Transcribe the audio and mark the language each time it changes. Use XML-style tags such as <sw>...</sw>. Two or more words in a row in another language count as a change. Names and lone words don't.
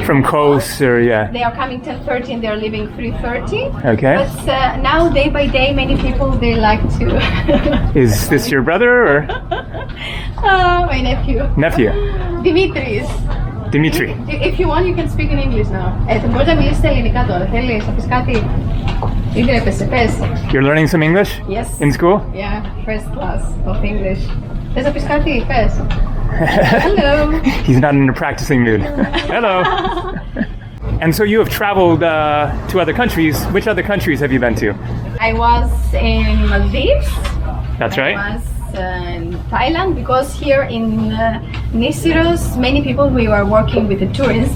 <en>From Kos or yeah. They are coming 10:30 and they are leaving 3:30. Okay. But now day by day, many people they like to. Is this your brother or My nephew. nephew? Dimitris. Dimitri. If you want, you can speak in English now.</en> <el>Μπορείς να μιλήσεις στα ελληνικά τώρα. Θέλεις να πεις κάτι? Ή τρέπεσαι, πες.</el> <en>You're learning some English? Yes. In school? Yeah, first class of English.</en> <el>Θες να πεις κάτι, πες.</el> <en>Hello. He's not in a practicing mood. Hello. And so you have traveled to other countries. Which other countries have you been to? I was in Maldives. That's right. I was in Thailand because here in Nisyros, many people we were working with the tourists.</en>